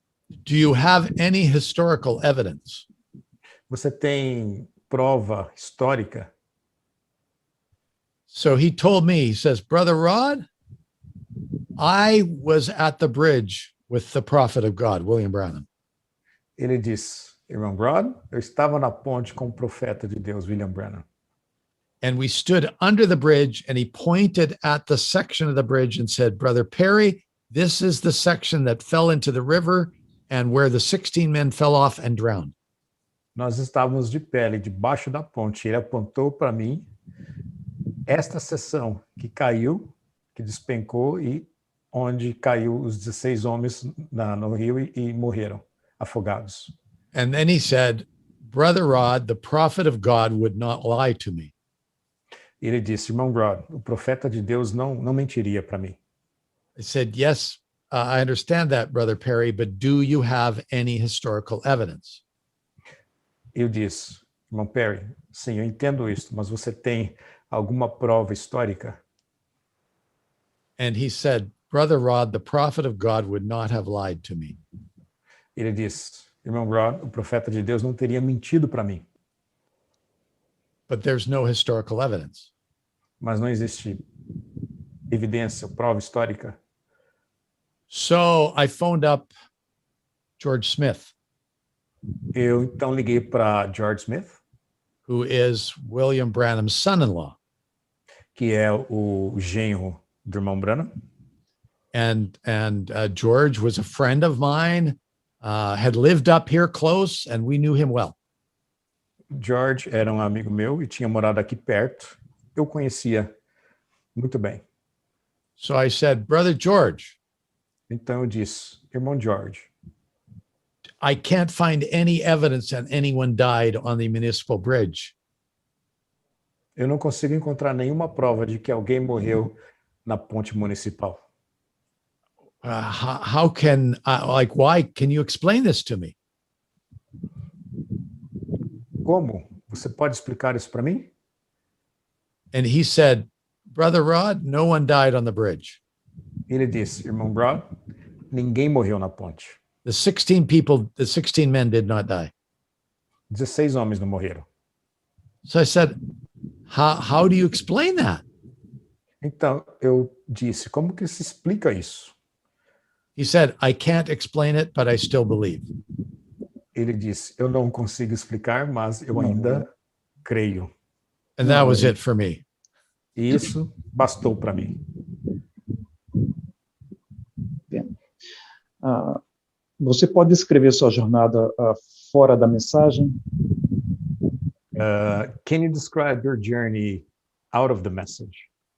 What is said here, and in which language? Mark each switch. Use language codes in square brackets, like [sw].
[en] Do you have any historical evidence? [pt] Você tem prova histórica? [en] So he told me, he says, Brother Rod, I was at the bridge with the prophet of God, William Branham. [pt] Ele disse, irmão Rod, eu estava na ponte com o profeta de Deus, William Branham. [en] And we stood under the bridge and he pointed at the section of the bridge and said, Brother Perry, this is the section that fell into the river and where the 16 men fell off and drowned. [pt] Nós estávamos de pé ali debaixo da ponte. Ele apontou para mim esta seção que caiu, que despencou e onde caiu os 16 homens no rio e morreram afogados. [en] And then he said, Brother Rod, the prophet of God would not lie to me. [pt] Ele disse, irmão Rod, o profeta de Deus não mentiria para mim. [en] I said, yes, I understand that, Brother Perry, but do you have any historical evidence? [pt] Eu disse, irmão Perry, sim, eu entendo isso, mas você tem alguma prova histórica? [en] And he said, Brother Rod, the prophet of God would not have lied to me. [pt] Ele disse, irmão Rod, o profeta de Deus não teria mentido para mim. [en] But there's no historical evidence. [pt] Mas não existe evidência, prova histórica. [en] So I phoned up George Smith, [pt] Eu então liguei para George Smith, [en] who is William Branham's son-in-law. [pt] que é o genro do irmão Branham. [en] And George was a friend of mine, had lived up here close, and we knew him well. [pt] George era um amigo meu e tinha morado aqui perto. Eu conhecia muito bem. [en] So I said, Brother George, [pt] Então eu disse, irmão George, [en] I can't find any evidence that anyone died on the municipal bridge. [pt] eu não consigo encontrar nenhuma prova de que alguém morreu na ponte municipal. [en] How can, why? Can you explain this to me? [pt] Como? Você pode explicar isso para mim? [en] And he said, Brother Rod, no one died on the bridge. [pt] Ele disse, irmão Rod, ninguém morreu na ponte. [en] The 16 men did not die. [pt] 16 homens não morreram. [en] So I said, how do you explain that? [pt] Então eu disse, como que se explica isso? [en] He said, I can't explain it, but I still believe. [pt] Ele disse, eu não consigo explicar, mas eu ainda creio. [en] And that was it for me. [pt] E isso bastou para mim. Você pode descrever sua jornada fora da mensagem? [en] Can you describe your journey out of the message?